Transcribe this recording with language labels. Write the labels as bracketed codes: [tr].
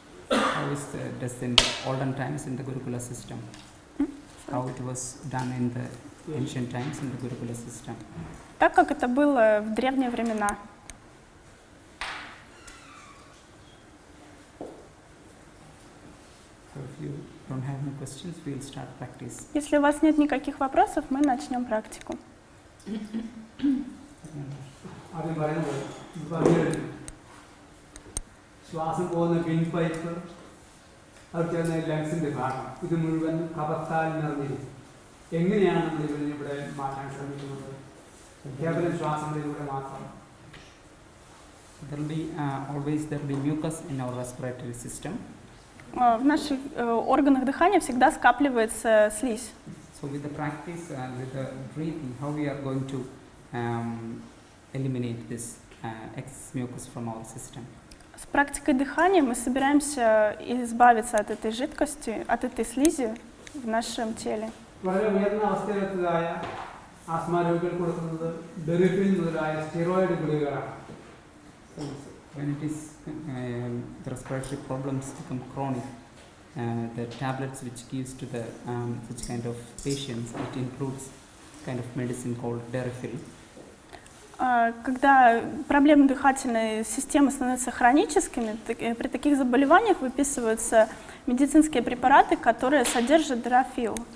[en] How is does in olden times in the Gurukula system? how it was done in the ancient times in the Gurukula system. [ru] Так, как это было в древние времена. [en] So if you don't have any questions, we'll start practice. [ru] Если у вас нет никаких вопросов, мы начнем практику. [ml] ആദ്യം പറയുന്നത് പറഞ്ഞു ശ്വാസം പോകുന്ന win pipe അത് ചേർന്ന ലങ്സിന്റെ ഭാഗം ഇത് മുഴുവൻ കഫത്താൽ നിറഞ്ഞിരിക്കും. എങ്ങനെയാണ് നമ്മൾ ഇവിടെ മാറ്റാൻ ശ്രമിക്കുന്നത്? കേവലം ശ്വാസങ്ങളിലൂടെ മാത്രം. [en] There will be always mucus in our respiratory system. [ru] В наших органах дыхания всегда скапливается слизь. [en] So with the practice and with the breathing, how we are going to eliminate this excess mucus from our system? [ru] С практикой дыхания мы собираемся избавиться от этой жидкости, от этой слизи в нашем теле. [ml] വളരെ ഉയർന്ന അവസ്ഥയിലെത്തിയതായ ആസ്മ രോഗികൾ കൊടുക്കുന്നത് ഡെറിഫിൻ മുതലായ steroid ഗുളികകളാണ്. [en] When it is the respiratory problems become chronic, the tablets which gives to the such kind of patients, it includes kind of medicine called Derifil. [ru] Когда проблемы дыхательной системы становятся хроническими, при таких заболеваниях выписываются медицинские препараты, которые содержат дрофил.